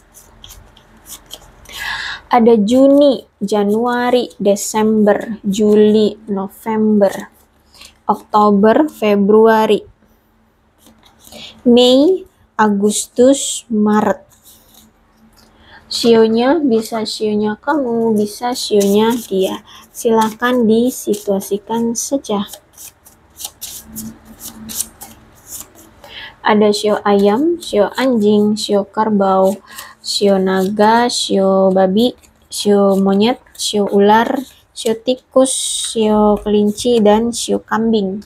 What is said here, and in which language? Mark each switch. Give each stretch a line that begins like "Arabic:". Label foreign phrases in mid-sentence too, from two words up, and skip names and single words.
Indonesian: Ada Juni, Januari, Desember, Juli, November, Oktober, Februari, Mei, Agustus, Maret. Sionya bisa sionya kamu, bisa sionya dia. Silakan disituasikan saja. Ada sio ayam, sio anjing, sio kerbau, sio naga, sio babi, sio monyet, sio ular, sio tikus, sio kelinci, dan sio kambing.